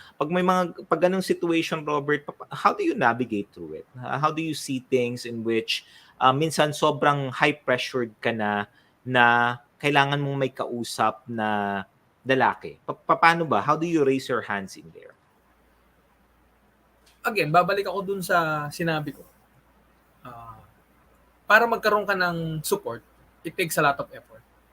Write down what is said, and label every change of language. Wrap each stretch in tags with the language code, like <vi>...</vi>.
<tl>Pag ganung situation,</tl> <en>Robert, how do you navigate through it? How do you see things in which</en> <tl>minsan sobrang high-pressured ka na kailangan mong may kausap na lalaki? Paano ba?</tl> <en>How do you raise your hands in there?</en> <tl>Again, babalik ako dun sa sinabi ko. Para magkaroon ka ng support,</tl> <en>it takes a lot of effort.</en>